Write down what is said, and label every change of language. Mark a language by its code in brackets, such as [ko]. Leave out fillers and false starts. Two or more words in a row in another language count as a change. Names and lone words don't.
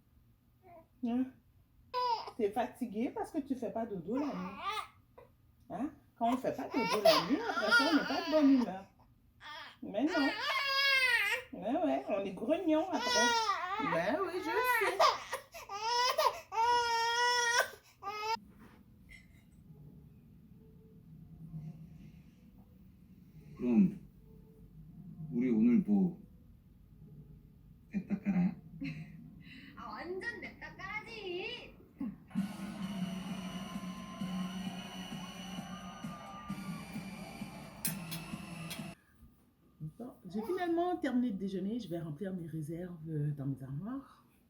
[fr] Hein? T'es fatigué parce que tu fais pas dodo la nuit. Hein? Quand on fait pas dodo la nuit, après ça, on n'est pas de bonne humeur. Mais non. Mais ouais, on est grognon après. Ben oui, je sais. [ko] 그럼 우리 오늘 뭐 냅다 깔아요? 아 완전 냅다 까지. [fr] Bon, j'ai finalement terminé de déjeuner. Je vais remplir mes réserves dans mes armoires.